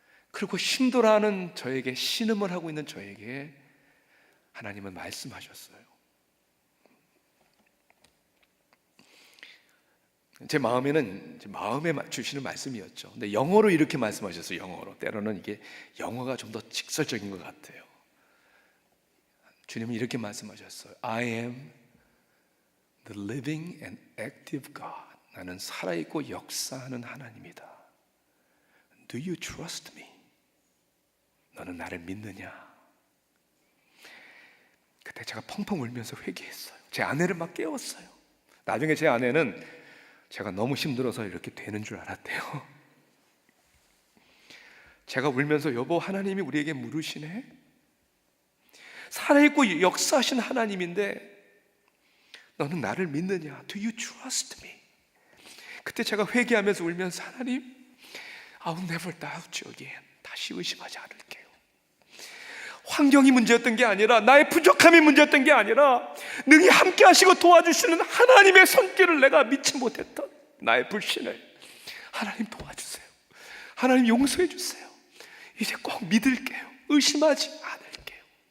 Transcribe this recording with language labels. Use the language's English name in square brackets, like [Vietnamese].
[Korean] 그리고 힘들어하는 저에게, 신음을 하고 있는 저에게 하나님은 말씀하셨어요. 제 마음에는 마음에 주시는 말씀이었죠. 근데 영어로 이렇게 말씀하셨어요. 영어로. 때로는 이게 영어가 좀 더 직설적인 것 같아요. 주님은 이렇게 말씀하셨어요. [English] I am the living and active God. [Korean] 나는 살아있고 역사하는 하나님이다. [English] Do you trust me? [Korean] 너는 나를 믿느냐? 그때 제가 펑펑 울면서 회개했어요. 제 아내를 막 깨웠어요. 나중에 제 아내는 제가 너무 힘들어서 이렇게 되는 줄 알았대요. 제가 울면서 여보, 하나님이 우리에게 물으시네? 살아있고 역사하신 하나님인데 너는 나를 믿느냐? [English] Do you trust me? [Korean] 그때 제가 회개하면서 울면서 하나님, [English] I will never doubt you again. [Korean] 다시 의심하지 않을게요. 환경이 문제였던 게 아니라, 나의 부족함이 문제였던 게 아니라, 능히 함께 하시고 도와주시는 하나님의 손길을 내가 믿지 못했던 나의 불신을 하나님 도와주세요. 하나님 용서해 주세요. 이제 꼭 믿을게요. 의심하지 않을게요.